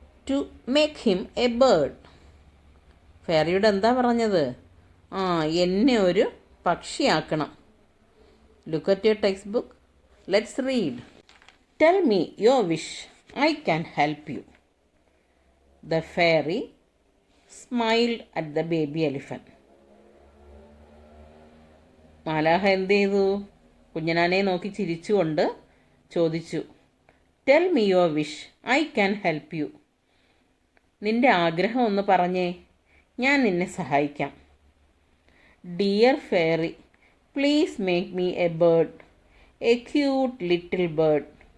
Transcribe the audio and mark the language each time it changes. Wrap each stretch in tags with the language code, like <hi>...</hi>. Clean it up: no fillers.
<en>To make him a bird.</en> <ml>ഫെയറിയോട് എന്താ പറഞ്ഞത്? എന്നെ ഒരു പക്ഷിയാക്കണം.</ml> <en>Look at your textbook. Let's read. Tell me your wish. I can help you. The fairy smiled at the baby elephant.</en> <ml>മാലാഹ എന്ത് ചെയ്തു? കുഞ്ഞനാനെ നോക്കി ചിരിച്ചുകൊണ്ട് ചോദിച്ചു,</ml> <en>Tell me your wish, I can help you.</en> <ml>നിന്റെ ആഗ്രഹം ഒന്ന് പറഞ്ഞേ, ഞാൻ നിന്നെ സഹായിക്കാം.</ml> <en>Dear fairy, please make me a bird, a cute little bird.</en>